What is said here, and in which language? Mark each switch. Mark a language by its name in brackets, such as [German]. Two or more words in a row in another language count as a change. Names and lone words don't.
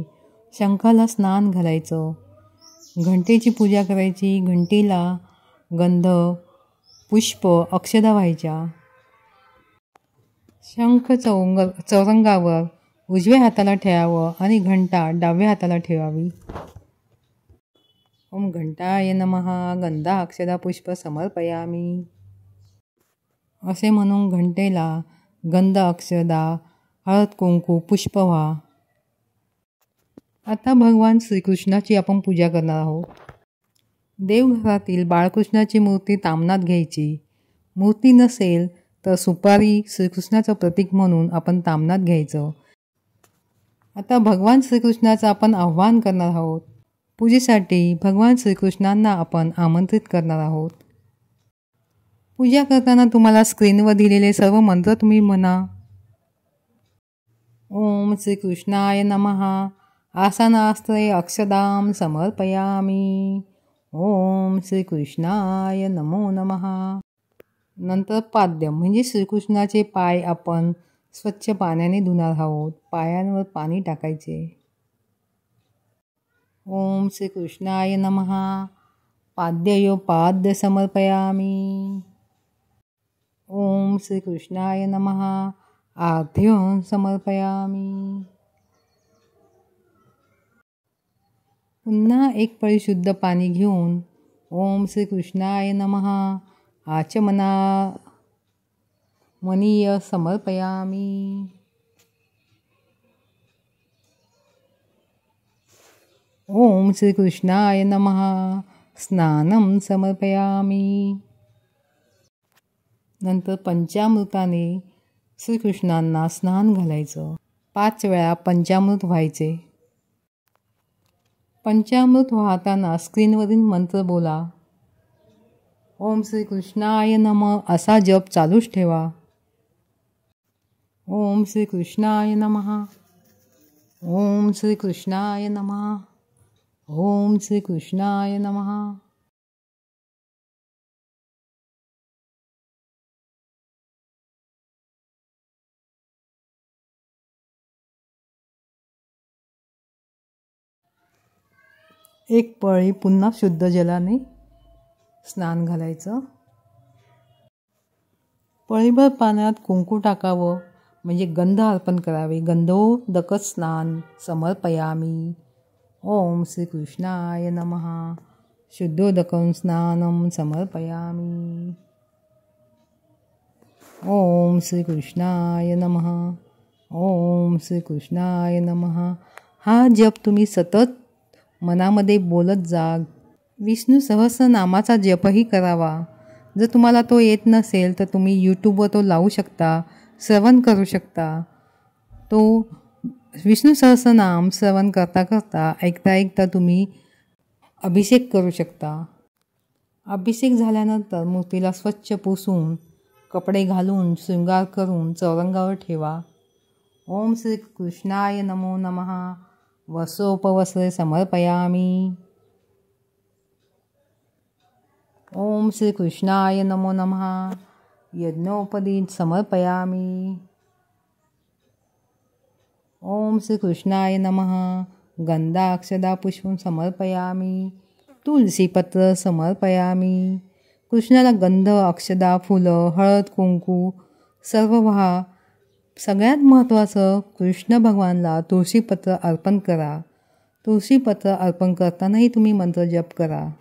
[Marathi] शंखाला स्नान घालायचं, घंटेची पूजा करायची. घंटीला गंध पुष्प अक्षदा व्हायच्या. शंख चौरंगावर उजव्या हाताला ठेवावं आणि घंटा डाव्या हाताला ठेवावी. [Sanskrit] ओम घंटाय नमः. गंधा अक्षदा पुष्प समर्पयामी [Marathi] असे म्हणून घंटेला गंध अक्षदा हळद कुंकू पुष्प व्हा. आता भगवान श्रीकृष्णाची आपण पूजा करणार आहोत. देवघरातील बाळकृष्णाची मूर्ती तामणात घ्यायची. मूर्ती नसेल तर सुपारी श्रीकृष्णाचं प्रतीक म्हणून आपण तामणात घ्यायचं. आता भगवान श्रीकृष्णाचं आपण आव्हान करणार आहोत. पूजेसाठी भगवान श्रीकृष्णांना आपण आमंत्रित करणार आहोत. पूजा करताना तुम्हाला स्क्रीनवर दिलेले सर्व मंत्र तुम्ही म्हणा. [Sanskrit] ओम श्रीकृष्णाय नमः. आसनास्त्रे अक्षदां समर्पयामी. ओम श्रीकृष्णाय नमो नमः. [Marathi] नंतर पाद्यम म्हणजे श्रीकृष्णाचे पाय आपण स्वच्छ पाण्याने धुणार आहोत. पायांवर पाणी टाकायचे. [Sanskrit] ओम श्रीकृष्णाय नमः. पाद्ययोपाद्य समर्पयामी। ओम श्रीकृष्णाय नमः। आर्घ्यं समर्पयामी। [Marathi] पुन्हा एक पळी शुद्ध पाणी घेऊन [Sanskrit] ओम श्रीकृष्णाय नमः आचमना मनीय समर्पयामी। ओम श्रीकृष्णाय नमः स्नानं समर्पयामी। [Marathi] नंतर पंचामृताने श्रीकृष्णांना स्नान घालायचं। 5 वेळा पंचामृत व्हायचे। पंचामृत वाहताना स्क्रीनवरील मंत्र बोला। [Sanskrit] ओम श्रीकृष्णाय नमः [Marathi] असा जप चालूच ठेवा। [Sanskrit] ओम श्रीकृष्णाय नमः। ओम श्रीकृष्णाय नमः। ओम श्रीकृष्णाय नमः। [Marathi] एक पळी पुन्हा शुद्ध जलाने स्नान घालायचं। पळीभर पाण्यात कुंकू टाकावं म्हणजे गंध अर्पण करावे। [Sanskrit] गंधोदक स्नान समर्पयामी। ओम श्रीकृष्णाय नमः शुद्धोदकं स्नानं समर्पयामी। ओम श्रीकृष्णाय नमः। ओम श्रीकृष्णाय नमः। [Marathi] हा जप तुम्ही सतत मनामध्ये बोलत जा। विष्णू सहस्रनामाचा जपही करावा। जर तुम्हाला तो येत नसेल तर तुम्ही यूट्यूबवर तो लावू शकता, श्रवण करू शकता। तो विष्णू सहस्रनाम श्रवण करता करता ऐकता ऐकता तुम्ही अभिषेक करू शकता। अभिषेक झाल्यानंतर मूर्तीला स्वच्छ पुसून कपडे घालून शृंगार करून चौरंगावर ठेवा। [Sanskrit] ओम श्रीकृष्णाय नमो नमः वस्त्रोपवस्त्रे समर्पयामी। ओम श्रीकृष्णाय नमो नमः यज्ञोपवीत समर्पयामी। ओम श्रीकृष्णाय नमः गंधाक्षदा पुष्पं समर्पयामी। तुलसीपत्र समर्पयामी। [Marathi] कृष्णाला गंध, अक्षदा, फुलं, हळद, कुंकू सर्व वाहा। सगळ्यात महत्त्वाचं कृष्ण भगवानला तुळशीपत्र अर्पण करा। तुळशीपत्र अर्पण करतानाही तुम्ही मंत्र जप करा।